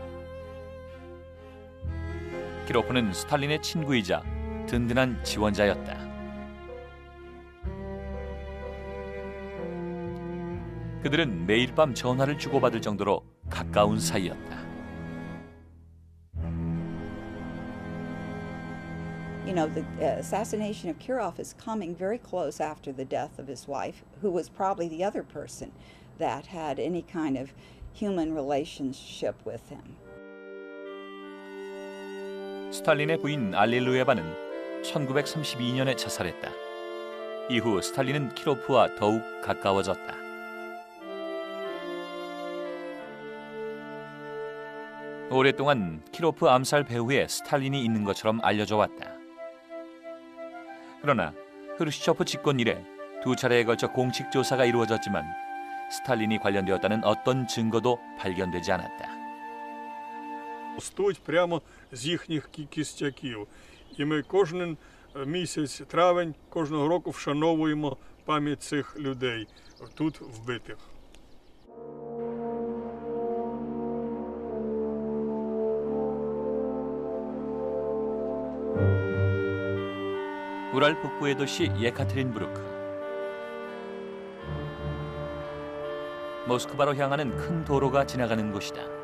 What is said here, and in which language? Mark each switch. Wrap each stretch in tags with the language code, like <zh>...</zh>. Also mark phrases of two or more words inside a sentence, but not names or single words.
<ko>키로프는 스탈린의 친구이자 든든한 지원자였다. 그들은 매일 밤 전화를 주고받을 정도로 가까운 사이였다.</ko> <en>You know, the assassination of Kirov is coming very close after the death of his wife, who was probably the other person that had any kind of human relationship with him.</en> <ko>스탈린의 부인 알릴루에바는 1932년에 자살했다. 이후 스탈린은 키로프와 더욱 가까워졌다. 오랫동안 키로프 암살 배후에 스탈린이 있는 것처럼 알려져 왔다. 그러나 흐르시초프 집권 이래 두 차례에 걸쳐 공식 조사가 이루어졌지만 스탈린이 관련되었다는 어떤 증거도 발견되지 않았다.</ko> <uk>Ростуть прямо з їхніх кістяків. І ми кожен місяць, травень, кожного року вшановуємо пам'ять цих людей, тут вбитих.</uk> <ko>우랄 북부의 도시 예카테린부르크. 모스크바로 향하는 큰 도로가 지나가는 곳이다.</ko>